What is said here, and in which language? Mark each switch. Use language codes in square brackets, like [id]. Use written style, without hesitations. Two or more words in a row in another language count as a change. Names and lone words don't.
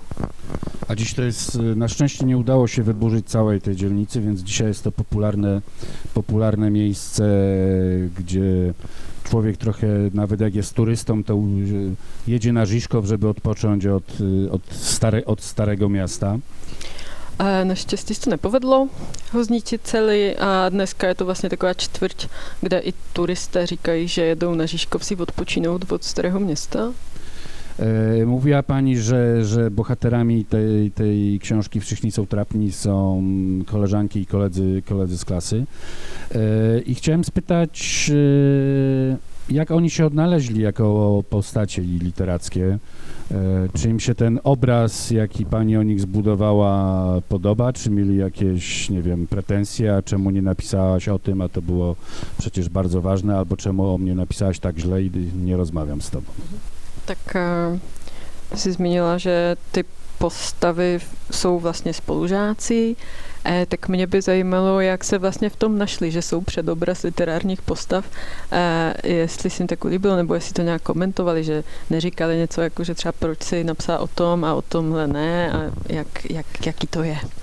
[pl] A dziś to jest, na szczęście nie udało się wyburzyć całej tej dzielnicy, więc dzisiaj jest to popularne miejsce, gdzie człowiek trochę, nawet jak jest turystą, to jedzie na Žižkov, żeby odpocząć od starego miasta. [cs] Naštěstí se to nepovedlo ho zničit celý a dneska je to vlastně taková čtvrť, kde i turisté říkají, že jedou na Žižkov si odpočinout od starého města. [pl] Mówiła pani, że bohaterami tej książki Wszyscy są trapni są koleżanki i koledzy z klasy. I chciałem spytać, jak oni się odnaleźli jako postacie literackie? Czy im się ten obraz, jaki pani o nich zbudowała, podoba? Czy mieli jakieś, nie wiem, pretensje, a czemu nie napisałaś o tym, a to było przecież bardzo ważne, albo czemu o mnie napisałaś tak źle i nie rozmawiam z tobą? [cs] Tak si zmínila, že ty postavy jsou vlastně spolužáci, tak mě by zajímalo, jak se vlastně v tom našli, že jsou předobraz literárních postav, jestli se jim tak líbilo, nebo jestli to nějak komentovali, že neříkali něco jako, že třeba proč si napsala o tom a o tomhle ne, a jaký to je.